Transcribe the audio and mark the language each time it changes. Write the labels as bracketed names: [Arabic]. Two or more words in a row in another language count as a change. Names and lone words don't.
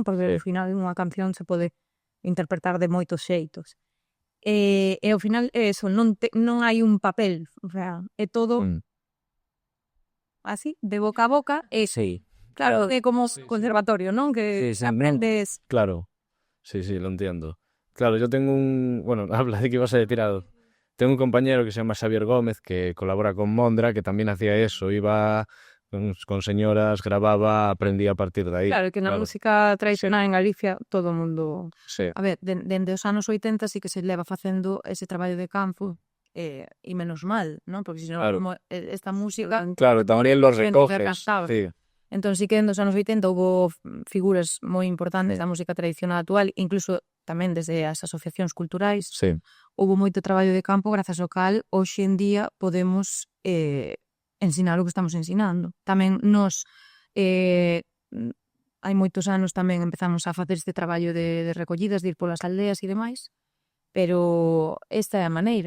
[Galician] Porque ao final unha canción se pode interpretar de moitos xeitos. E ao final é eso, non hai un papel, o sea, é todo así, de boca a boca, e Sí. claro, é como conservatorio, non? Que Sí, aprendes. [Spanish] Claro, sí, lo entiendo. Claro, yo tengo bueno, habla de que ibas a decir algo. Tengo un compañero que se llama Xavier Gómez, que colabora con Mondra, que también hacía eso, iba con señoras, grababa, aprendía a partir de aí. [Galician] Claro, que na música tradicional en Galicia todo o mundo... Sí. A ver, dende os anos 80 sí que se leva facendo ese traballo de campo, e menos mal, non? Porque senón Claro. como esta música... [Spanish] Claro, también los Gente recoges. [Galician] recantaba. Sí. Entón sí que nos anos 80 houve figuras moi importantes da música tradicional actual, incluso tamén desde as asociacións culturais. Sí. Houve moito traballo de campo grazas ao cal hoxe en día podemos ensinar o que estamos ensinando. Tamén nos hai moitos anos tamén empezamos a facer este traballo de recollidas, de ir polas aldeas e demais, pero esta é a maneira.